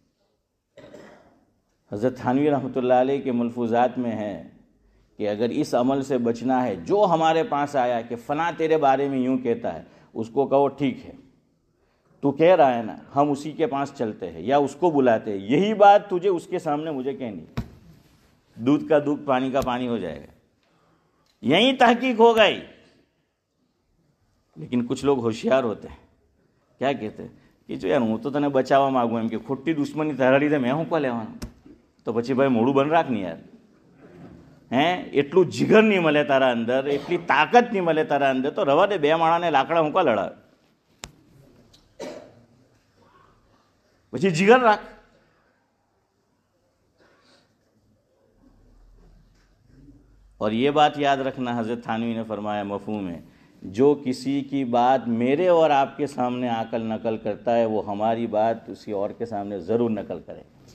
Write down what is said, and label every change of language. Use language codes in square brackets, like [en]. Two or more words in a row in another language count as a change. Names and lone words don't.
[ur] حضرت تھانوی رحمۃ اللہ علیہ کے ملفوظات میں ہے کہ اگر اس عمل سے بچنا ہے، جو ہمارے پاس آیا کہ فلاں تیرے بارے میں یوں کہتا ہے، اس کو کہو ٹھیک ہے تو کہہ رہا ہے نا، ہم اسی کے پاس چلتے ہیں یا اس کو بلاتے ہیں، یہی بات تجھے اس کے سامنے مجھے کہنی، دودھ کا دودھ پانی کا پانی ہو جائے گا، یہی تحقیق ہو گئی۔ لیکن کچھ لوگ ہوشیار ہوتے ہیں، کیا کہتے ہیں کہ جو یار [gu] હું તો તને બચાવવા માંગુ એમ કે ખોટી દુશ્મની તારા લીધે મેં શું કો લેવાનું, તો પછી ભાઈ મોડું બંધ રાખ ને યાર, હે એટલું જીગર નહીં મળે તારા અંદર, એટલી તાકાત નહીં મળે તારા અંદર, તો રવા દે, બે માણાને લાકડા હું કો લડાવે, પછી જીગર રાખ। [ur] اور یہ بات یاد رکھنا، حضرت تھانوی نے فرمایا مفہوم ہے، جو کسی کی بات میرے اور آپ کے سامنے عقل نقل کرتا ہے وہ ہماری بات کسی اور کے سامنے ضرور نقل کرے۔